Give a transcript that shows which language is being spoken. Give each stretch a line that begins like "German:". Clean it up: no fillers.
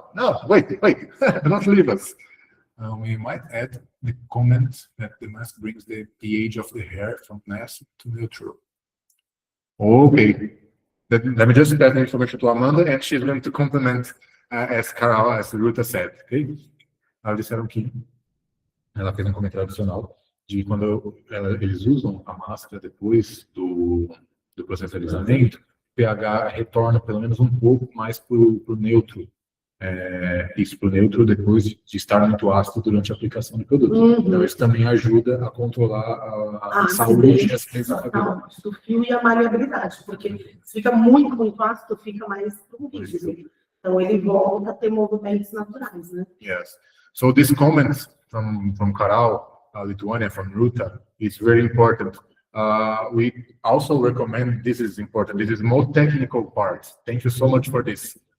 English: No, wait, do not leave us. We might add the comment that the mask brings the pH of the hair from nasty to neutral. Okay. Let me just pass the information to Amanda and she's going to complement as Ruta said, okay?
Portuguese: Ela disseram que ela fez comentário adicional de quando eles usam a máscara depois do processo de alisamento, o pH retorna pelo menos um pouco mais para o neutro. Isso para o neutro depois de estar muito ácido durante a aplicação do produto. Então isso também ajuda a controlar a saúde e a acidez do fio e a maleabilidade, porque se fica muito ácido, fica mais rígido. Então, ele volta a ter movimentos naturais, né?
English: Yes. So this comment from Carol, Lithuania, from Ruta, is very important. We also recommend, this is important, this is more technical part. Thank you so much for this.